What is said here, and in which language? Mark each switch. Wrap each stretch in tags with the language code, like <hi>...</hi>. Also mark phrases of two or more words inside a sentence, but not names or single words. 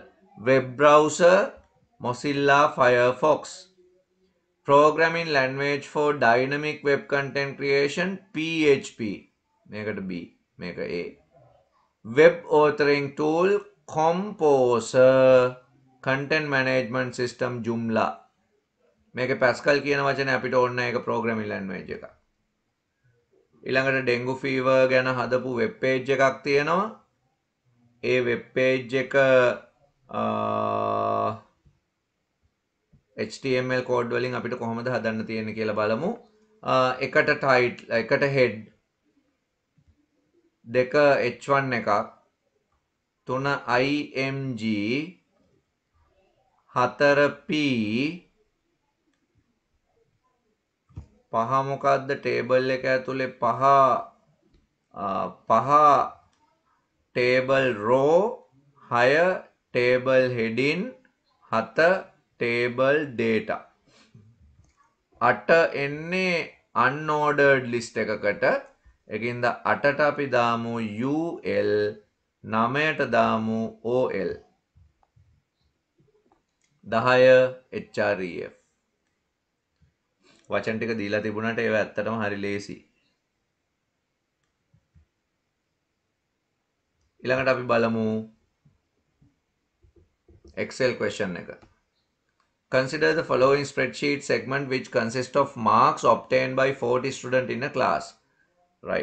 <en>Web browser, Mozilla Firefox. Programming language for dynamic web content creation, PHP. Make it B, make it A. Web authoring tool, Composer. Content management system, Joomla.</en> <si>මේක Pascal කියන වචනේ අපිට ඕන එක</si> <en>programming language</en> <si>එක. ඊළඟට</si> <en>dengue fever</en> <si>ගැන හදපු</si> <en>web page</en> <si>එකක් තියෙනවා. ඒ</si> <en>web page</en> <si>එක</si> <en>HTML code</en> <si>වලින් අපිට කොහොමද හදන්න තියෙන්නේ කියලා බලමු. එකට title, එකට head, දෙක H1 එකක්, තුන IMG, 4 P, 5 මොකක්ද table එක ඇතුලේ 5</si> <en>table row,</en> <si>6</si> <en>table heading,</en> <si>7</si> <en>table data.</en> <si>8 එන්නේ</si> <en>unordered list</en> <si>එකකට. ඒකින්ද 8ට අපි දාමු UL, 9ට දාමු OL. 10 HREF. වචන ටික දීලා තිබුණාට ඒව ඇත්තටම හරි ලේසි. ඊළඟට අපි බලමු Excel question එක.</si> <en>Consider the following spreadsheet segment which consists of marks obtained by 40 students in a class.</en>